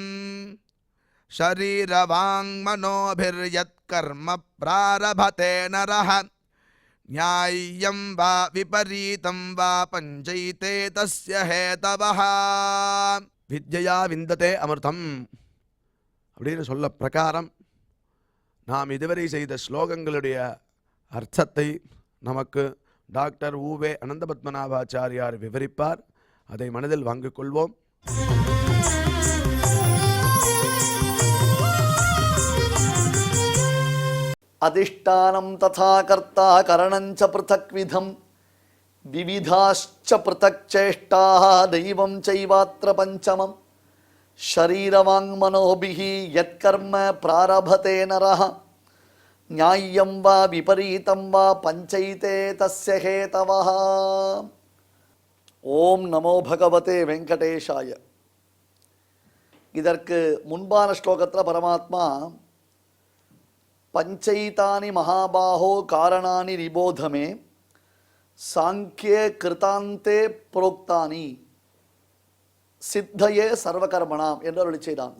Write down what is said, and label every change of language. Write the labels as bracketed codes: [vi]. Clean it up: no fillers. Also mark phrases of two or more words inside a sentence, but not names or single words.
[sa] शरीरवाङ्मनोभिर्यत्कर्म प्रारभते नरः न्याय्यं वा विपरीतं वा पञ्चैते तस्य हेतवः। विद्यया विन्दते अमृतम् [ta] அப்படின்னு சொல்ல பிரகாரம் நாம் இதுவரை செய்த ஸ்லோகங்களுடைய அர்த்தத்தை நமக்கு டாக்டர் ஊவே அனந்த பத்மநாபாச்சாரியார் விவரிப்பார். அதை மனதில் வாங்கிக் கொள்வோம். [sa] अधिष्ठानं तथा कर्ता करणञ्च पृथग्विधम् विविधाश्च पृथक् चेष्टाः दैवं चैवात्र पञ्चमम्. शरीरवाङ्मनोभिः यत्कर्म प्रारभते नरः न्याय्यं वा विपरीतं वा पञ्चैते तस्य हेतवः. ॐ नमो भगवते वेङ्कटेशाय. [ta] இதற்கு முன்பான ஸ்லோகத்தில் பரமாத்மா [sa] पञ्चैतानि महाबाहो कारणानि निबोधमे साङ्ख्ये कृतान्ते प्रोक्तानि सिद्धये सर्वकर्मणाम् [ta] என்று அருளி செய்தான்.